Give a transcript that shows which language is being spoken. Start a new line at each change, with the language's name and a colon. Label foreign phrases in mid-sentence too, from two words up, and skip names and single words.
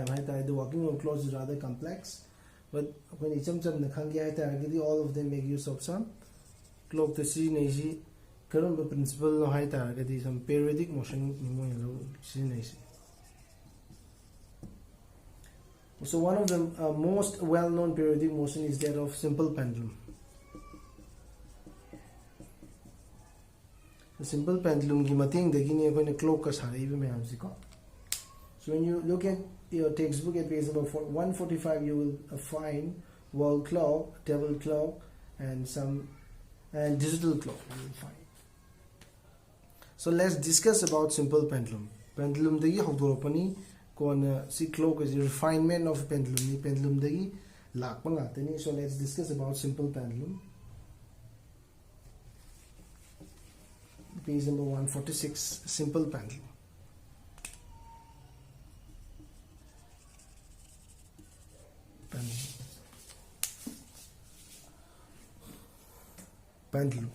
English: The working of clocks is rather complex, but when all of them make use of some clock to see current principle some periodic motion. So one of the most well-known periodic motion is that of simple pendulum. The simple pendulum
Manipuri: ki mating dagini akoina clock ka saraiba mayam si ko.
English: So when you look at your textbook at page number 145, you will find wall clock, table clock, and digital clock you will find. So let's discuss about simple pendulum.
Manipuri: Pendulum dagi hawdoropani
English: see clock is the refinement of pendulum.
Manipuri: Pendulum dagi lakpa ngatani.
English: So let's discuss about simple pendulum. Page number 146, simple pendulum. Pendulum.